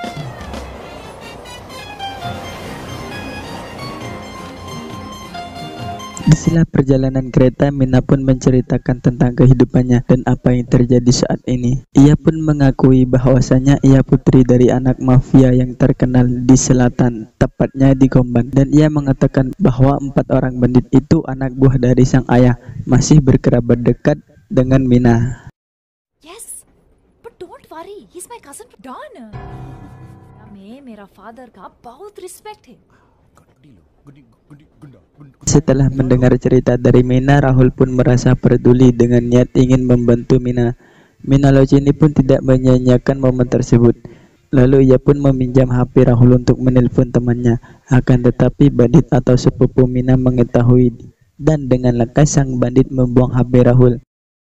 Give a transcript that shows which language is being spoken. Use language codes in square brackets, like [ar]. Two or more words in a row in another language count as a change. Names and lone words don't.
[id] Di sela perjalanan kereta, Mina pun menceritakan tentang kehidupannya dan apa yang terjadi saat ini. Ia pun mengakui bahwasanya ia putri dari anak mafia yang terkenal di selatan, tepatnya di Komban. Dan ia mengatakan bahwa 4 orang bandit itu anak buah dari sang ayah, masih berkerabat dekat dengan Mina. [en] Yes, but don't worry, he's my cousin Don. [hi] मेरा father का बहुत respect है. [id] Setelah mendengar cerita dari Mina, Rahul pun merasa peduli dengan niat ingin membantu Mina. Mina Lochini pun tidak menyia-nyiakan momen tersebut. Lalu ia pun meminjam HP Rahul untuk menelpon temannya. Akan tetapi bandit atau sepupu Mina mengetahui dan dengan lekas sang bandit membuang HP Rahul.